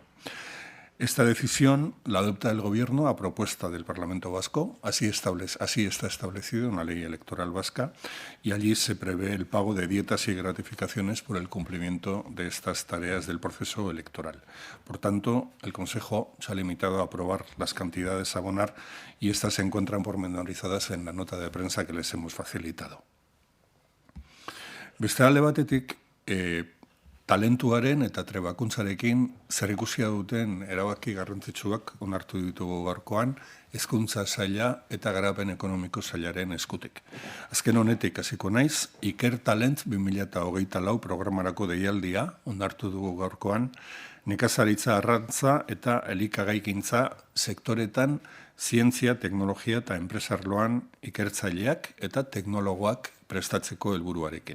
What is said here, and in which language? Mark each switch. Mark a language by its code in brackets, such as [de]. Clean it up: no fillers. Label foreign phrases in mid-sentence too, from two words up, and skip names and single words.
[es] Esta decisión la adopta el Gobierno a propuesta del Parlamento Vasco, así está establecido en la ley electoral vasca, y allí se prevé el pago de dietas y gratificaciones por el cumplimiento de estas tareas del proceso electoral. Por tanto, el Consejo se ha limitado a aprobar las cantidades a abonar y estas se encuentran pormenorizadas en la nota de prensa que les hemos facilitado. [eu] Beste alde batetik, talentuaren eta trebakuntzarekin zerikusia duten erabaki garrantzitsuak onartu ditugu gaurkoan, hezkuntza saila eta garapen ekonomiko sailaren eskutik. Azken honetik hasiko naiz, Iker Talent 2024 programarako deialdia onartu dugu gaurkoan, nekazaritza arrantza eta elikagaigintza sektoretan zientzia, teknologia eta enpresarloan ikertzaileak eta teknologoak prestatzeko helburuarekin.